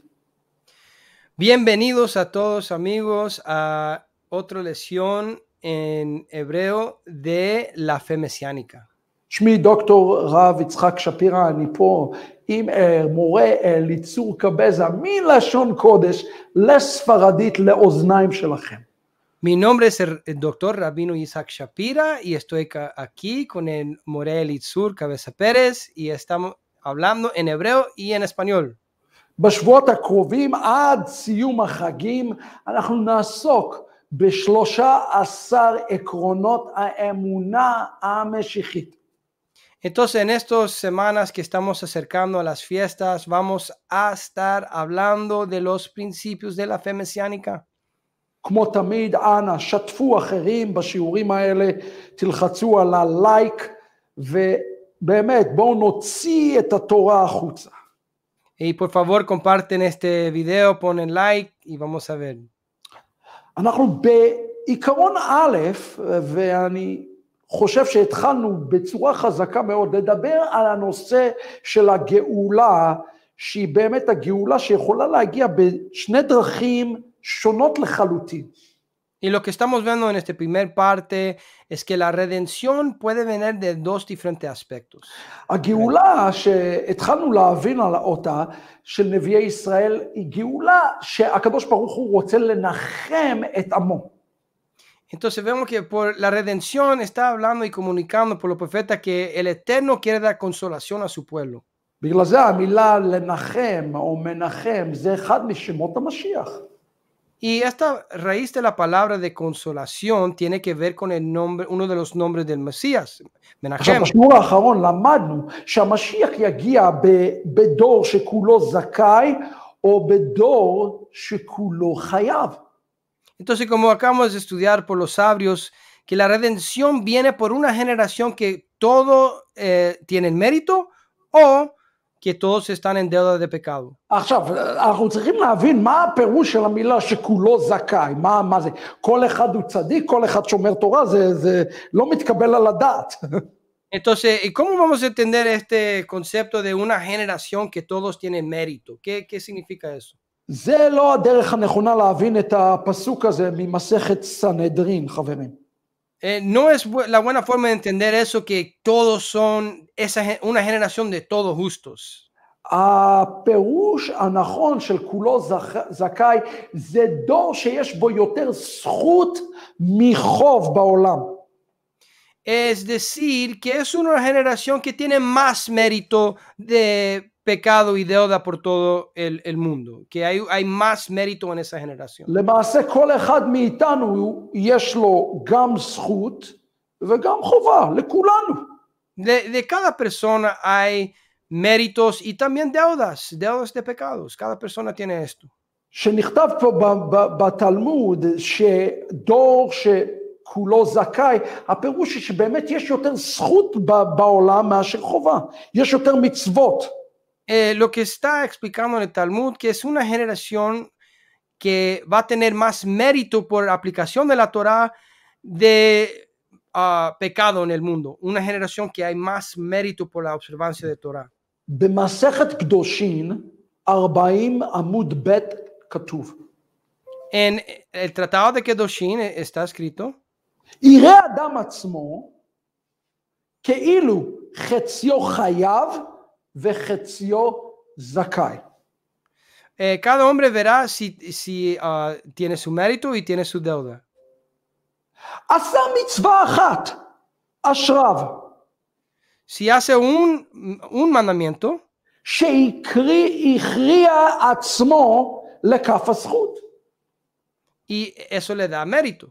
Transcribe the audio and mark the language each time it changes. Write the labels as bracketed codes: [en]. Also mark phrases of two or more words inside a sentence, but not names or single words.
[es] Bienvenidos a todos amigos a otra lección en hebreo de la fe mesiánica. [he] שמי דוקטור רב יצחק שפירא, אני פה עם מורה ליצור קבזה מלשון קודש לספרדית לאוזניים שלכם. [es] Mi nombre es el doctor Rabino Isaac Shapira y estoy aquí con el Moré Elitzur Cabeza Pérez y estamos hablando en hebreo y en español. [he] בשבועות הקרובים עד סיום החגים אנחנו נעסוק ב13 עקרונות האמונה המשיחית. [es] Entonces en estas semanas que estamos acercando a las fiestas vamos a estar hablando de los principios de la fe mesiánica. [he] כמו תמיד, אנא, שתפו אחרים בשיעורים האלה, תלחצו על הלייק, ובאמת, בואו נוציא את התורה החוצה. [es] Y por favor, comparten este video, ponen like y vamos a ver. [he] אנחנו בעיקרון א', ואני חושב שהתחלנו בצורה חזקה מאוד, לדבר על הנושא של הגאולה, שהיא באמת הגאולה שיכולה להגיע בשני דרכים, שונות לחלוטין. [es] Y lo que estamos viendo en esta primera parte es que la redención puede venir de dos diferentes aspectos. [he] הגאולה שהתחלנו להבין על אותה של נביאי ישראל היא גאולה שהקדוש ברוך הוא רוצה לנחם את עמו. [es] Entonces vemos que por la redención está hablando y comunicando por los profetas que el Eterno quiere dar consolación a su pueblo. [he] בגלל זה המילה לנחם או מנחם זה אחד משמות המשיח. [es] Y esta raíz de la palabra de consolación tiene que ver con el nombre, uno de los nombres del Mesías, Menachem. [he] בשיעור האחרון למדנו שהמשיח יגיע בדור שכולו זכאי או בדור שכולו חייב. [es] Entonces, como acabamos de estudiar por los sabios, que la redención viene por una generación que todo tienen mérito o que todos están en deuda de pecado. [he] עכשיו, אנחנו צריכים להבין מה הפירוש של המילה שכולו זכאי, מה זה? כל אחד הוא צדיק, כל אחד שומר תורה, זה לא מתקבל על הדעת. [es] Entonces, ¿cómo vamos a entender este concepto de una generación que todos tienen mérito? ¿Qué significa eso? [he] זה לא הדרך הנכונה להבין את הפסוק הזה ממסכת סנהדרין, חברים. [es] No es la buena forma de entender eso, que todos son una generación de todos justos. [he] הפירוש הנכון של כולו זכאי זה דור שיש בו יותר זכות מחוב בעולם. [es] Es decir, que es una generación que tiene más mérito de pecado y deuda por todo el mundo, que hay más mérito en esa generación. [he] למעשה כל אחד מאיתנו יש לו גם זכות וגם חובה, לכולנו. [es] De cada persona hay méritos y también deudas de pecados. Cada persona tiene esto. [he] שנכתב פה בתלמוד שדור שכולו זכאי, הפירוש היא שבאמת יש יותר זכות בעולם מאשר חובה, יש יותר מצוות. [es] Lo que está explicando en el Talmud, que es una generación que va a tener más mérito por aplicación de la Torah de pecado en el mundo. Una generación que hay más mérito por la observancia de Torah. [he] במסכת קדושין 40 עמוד ב' כתוב. [es] En el Tratado de Kedoshin está escrito, [he] יראה אדם עצמו כאילו חציו חייב וחציו זכאי. [es] Cada hombre verá si tiene su mérito y tiene su deuda. [he] עשה מצווה אחת, אשריו, [es] Si hace un mandamiento, [he] שהכריע עצמו לכף הזכות. [es] y eso le da mérito.